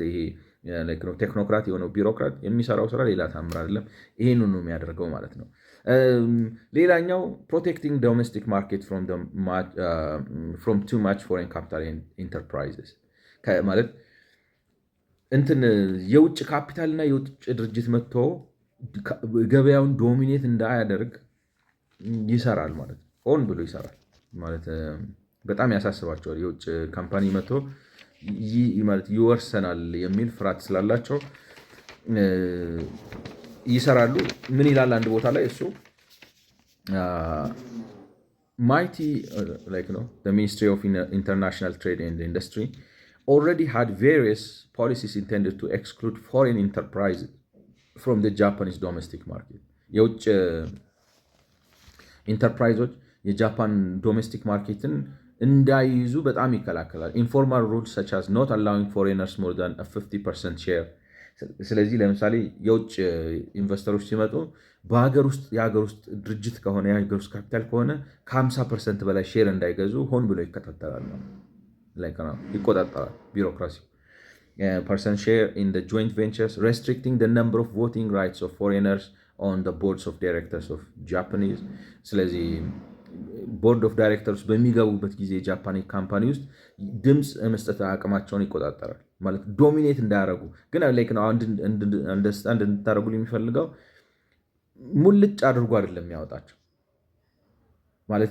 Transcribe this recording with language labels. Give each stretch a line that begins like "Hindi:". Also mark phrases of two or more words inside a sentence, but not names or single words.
Amharic: ይሄ ቴክኖክራት የሆነው ቢሮክራት የሚሰራው ስራ ሌላ ተአምር አይደለም። ይሄን ነው የሚያደርገው ማለት ነው። ሌላኛው
English: protecting domestic market from too much foreign capital enterprises
Amharic: ማለት እንትን የውጭ ካፒታልና የውጭ ድርጅት መጥቶ ገበያውን ዶሚኔት እንዳያደርግ ይሰራል ማለት ነው። ሆን ብሎ ይሰራል ማለት በጣም ያሳስባቸዋል። የውጭ ካምፓኒ መጥቶ ይወርሰናል የሚል ፍርሃት ስላላቸው ይሰራሉ። ምን ይላል አንድ ቦታ ላይ እሱ
English: ማይቲ ሚኒስትሪ ኦፍ ኢንተርናሽናል ትሬድ ኤንድ ኢንዱስትሪ already had various policies intended to exclude foreign enterprises from the Japanese domestic market.
Amharic: የውጭ ኢንተርፕራይዞች የጃፓን
English: domestic market
Amharic: እንዳይይዙ በጣም ይከላከላል።
English: informal rules such as not allowing foreigners more than a 50% share።
Amharic: ስለዚህ ለምሳሌ የውጭ ኢንቨስተሮች ሲመጡ የሀገር ውስጥ ድርጅት ከሆነ የሀገር ውስጥ ካፒታል ከሆነ ከ50% በላይ ሼር እንዳይገዙ ሆን ብሎ ይከታተላል ነው ይቆጣጠራል። ቢሮክራሲ
English: percent share in the joint ventures, restricting the number of voting rights of foreigners on the boards of directors of Japanese። ስለዚህ board of
Amharic: ዳይሬክተርስ በሚገቡበት ጊዜ የጃፓኒ ካምፓኒ ውስጥ ድምፅ መስጠት አቅማቸውን ይቆጣጠራል። ማለት ዶሚኔት እንዳያደርጉ ግን አንደርስታንድ እንድታደርጉ የሚፈልገው ሙልጭ አድርጎ አይደለም የሚያወጣቸው። ማለት